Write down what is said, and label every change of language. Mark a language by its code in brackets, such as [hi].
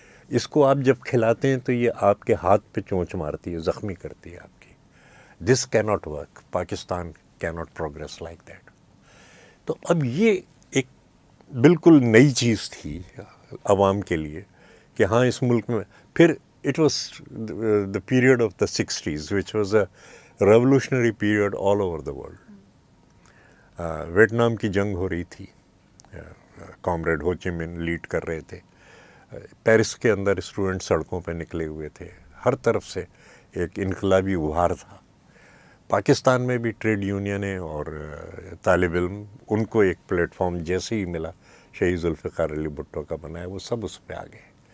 [ur] اس کو آپ جب کھلاتے ہیں تو یہ آپ کے ہاتھ پہ چونچ مارتی ہے، زخمی کرتی ہے آپ کی. [en] This کی not work. Pakistan کی not progress like that. [ur] تو اب یہ ایک بالکل نئی چیز تھی عوام کے لیے کہ ہاں اس ملک میں. [en] پھر it was the period of the 60s which was a revolutionary period all over the world. [ur] Vietnam کی جنگ ہو رہی تھی، کامریڈ ہو چی من لیڈ کر رہے تھے. پیرس کے اندر اسٹوڈنٹ سڑکوں پہ نکلے ہوئے تھے. ہر طرف سے ایک انقلابی اُبھار تھا. پاکستان میں بھی ٹریڈ یونینیں اور طالب علم، ان کو ایک پلیٹ فارم جیسے ہی ملا شہید ذوالفقار علی بھٹو کا بنایا، وہ سب اس پہ آ گئے.